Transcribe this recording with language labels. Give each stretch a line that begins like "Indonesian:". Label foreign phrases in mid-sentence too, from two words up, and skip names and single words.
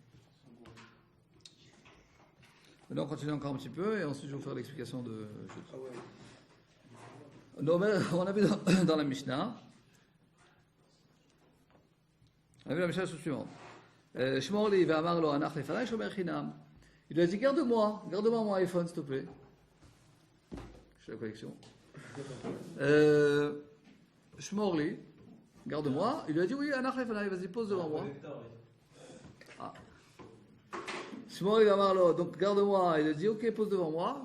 French: Maintenant, on continue encore un petit peu et ensuite je vais vous faire l'explication de. Ah ouais. Non, mais on a vu dans la Mishnah. On a vu la Mishnah suivante.
Hebrew: שמור לי ואמר לו הנח לפני שומר חינם.
French: Il lui a dit garde-moi mon iPhone s'il te plaît. Je fais la collection. Shmorli, garde-moi. Il lui a dit oui
Hebrew: הנח לפני,
French: vas-y pose devant moi. Ah. Shmuel Gamarlo, donc garde-moi. Il a dit ok, pose devant moi.